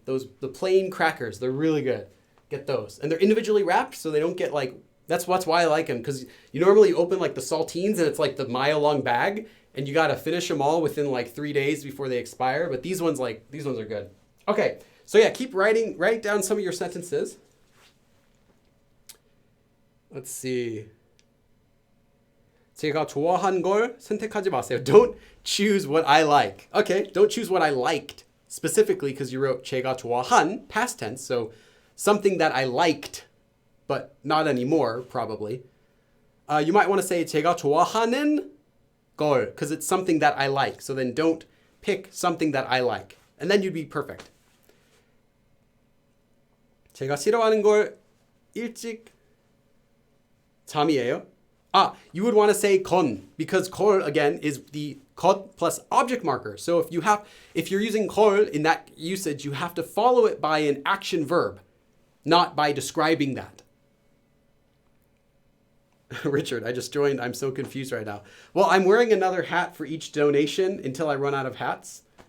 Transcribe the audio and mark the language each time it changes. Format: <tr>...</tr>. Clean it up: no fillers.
<en>The plain crackers, they're really good. Get those. And they're individually wrapped, so they don't get like, that's why I like them, because you normally open like the saltines and it's like the mile-long bag, and you got to finish them all within like 3 days before they expire. But these ones are good. Okay. So yeah, write down some of your sentences. Let's see.</en> <ko>제가 좋아한 걸 선택하지 마세요.</ko> <en>Don't choose what I like. Okay, don't choose what I liked specifically because you wrote</en> <ko>제가 좋아한,</ko> <en>past tense, so something that I liked, but not anymore, probably. You might want to say</en> <ko>제가 좋아하는 걸</ko> <en>because it's something that I like. So then don't pick something that I like. And then you'd be perfect.</en> <ko>제가 싫어하는 걸 일찍 잠이에요.</ko> <en>You would want to say 건 because 걸 again is the 것 plus object marker. So if you're using 걸 in that usage, you have to follow it by an action verb. not by describing that. Richard, I just joined. I'm so confused right now. Well, I'm wearing another hat for each donation until I run out of hats.</en>